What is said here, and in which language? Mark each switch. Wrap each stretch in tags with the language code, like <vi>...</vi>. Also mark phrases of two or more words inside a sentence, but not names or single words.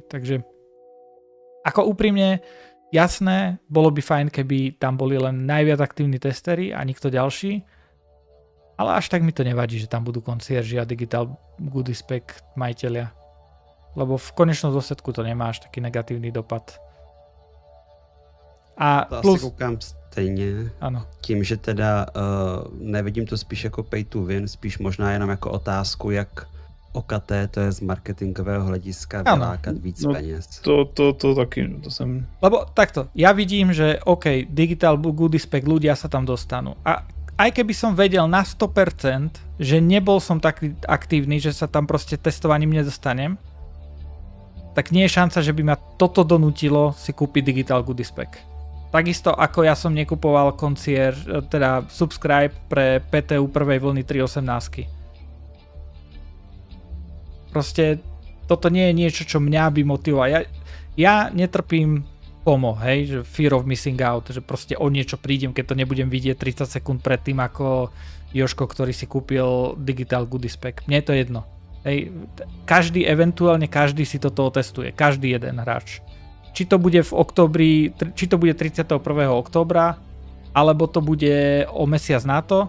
<sk>Takže ako úprimne, jasné, bolo by fajn, keby tam boli len najviac aktívni testery a nikto ďalší. Ale až tak mi to nevadí, že tam budú concierge a</sk> <en>digital goodies pack</en> <sk>majitelia. Lebo v konečnom dôsledku to nemá až taký negatívny dopad. A To plus...</sk> <cs>asi koukám stejně. Ano. Tím, že teda nevidím to spíš jako</cs> <en>pay to win,</en> <cs>spíš možná jenom jako otázku, jak okaté to je z marketingového hlediska vylákat víc peněz. To taky, to jsem...</cs> <sk>Lebo takto, ja vidím, že OK,</sk> <en>digital goodies pack,</en> <sk>ľudia sa tam dostanú. A aj keby som vedel na 100%, že nebol som taký aktívny, že sa tam proste testovaním nedostanem, tak nie je šanca, že by ma toto donútilo si kúpiť</sk> <en>digital goodies pack.</en> <sk>Takisto ako ja som nekupoval teda subscribe pre PTU prvej vlny 3.18. Proste toto nie je niečo, čo mňa by motivovalo. Ja netrpím FOMO, hej, že</sk> <en>fear of missing out,</en> <sk>že proste o niečo prídem, keď to nebudem vidieť 30 sekúnd predtým ako Jožko, ktorý si kúpil</sk> <en>digital goodies pack.</en> <sk>Mne je to jedno. Hej, eventuálne každý si toto otestuje, každý jeden hráč. Či to bude v októbri, či to bude 31. októbra, alebo to bude o mesiac na to.</sk>